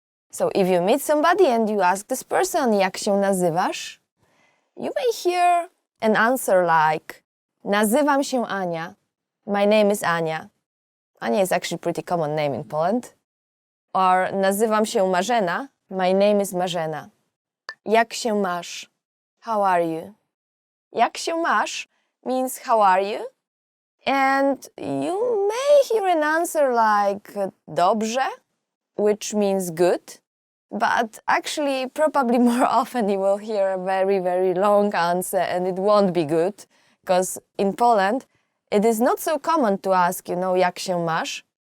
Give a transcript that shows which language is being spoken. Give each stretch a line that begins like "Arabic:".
English: So if you meet somebody and you ask this person
Polish: jak się nazywasz,
English: you may hear an answer like
Polish: nazywam się Ania.
English: My name is Ania. Ania is actually a pretty common name in Poland. Or
Polish: nazywam się Marzena.
English: My name is Marzena.
Polish: Jak się masz?
English: How are you?
Polish: Jak się masz
English: means how are you? And you may hear an answer like dobrze, which means good. But actually, probably more often you will hear a very, very long answer and it won't be good. Because in Poland, it is not so common to ask,
Polish: jak się masz.